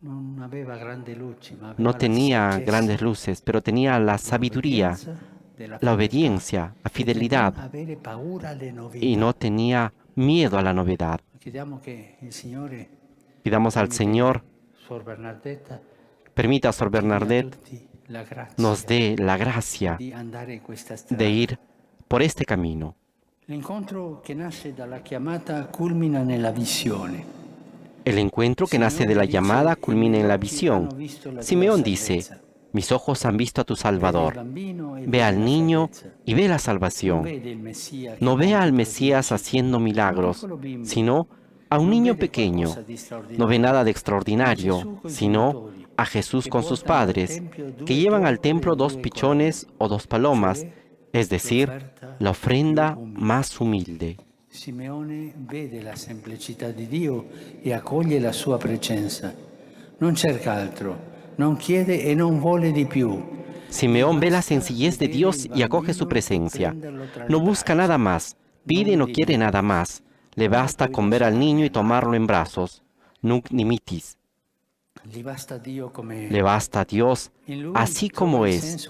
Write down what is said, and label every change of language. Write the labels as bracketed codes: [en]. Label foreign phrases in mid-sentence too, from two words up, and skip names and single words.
[es] No tenía grandes luces, pero tenía la sabiduría, la obediencia, la fidelidad, y no tenía miedo a la novedad. Pidamos al Señor, permita a Sor Bernadette nos dé la gracia de ir por este camino. [it] L'incontro che nasce dalla chiamata culmina nella visione. [es] El encuentro que nace de la llamada culmina en la visión. Simeón dice, mis ojos han visto a tu Salvador. Ve al niño y ve la salvación. No ve al Mesías haciendo milagros, sino a un niño pequeño. No ve nada de extraordinario, sino a Jesús con sus padres, que llevan al templo 2 pichones o 2 palomas, es decir, la ofrenda más humilde. [it] Simeone vede la semplicità di Dio e accoglie la sua presenza. Non cerca altro, non chiede e non vuole di più. [es] Simeón ve la sencillez de Dios y acoge su presencia. No busca nada más, pide y no quiere nada más. Le basta con ver al niño y tomarlo en brazos. [la] Nunc nimitis. [es] Le basta a Dios, así como es.